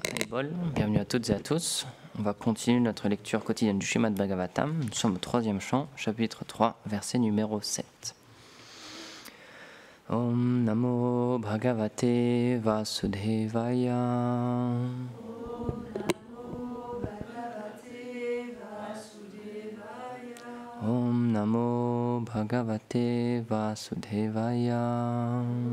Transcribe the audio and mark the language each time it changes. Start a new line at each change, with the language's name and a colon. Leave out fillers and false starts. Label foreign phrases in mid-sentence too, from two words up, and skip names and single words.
French: Bol, bienvenue à toutes et à tous. On va continuer notre lecture quotidienne du Srimad Bhagavatam. Nous sommes au 3e chant, chapitre 3, verset numéro 7.
Sanskrit: Om Namo Bhagavate Vasudevaya. Om Namo Bhagavate Vasudevaya.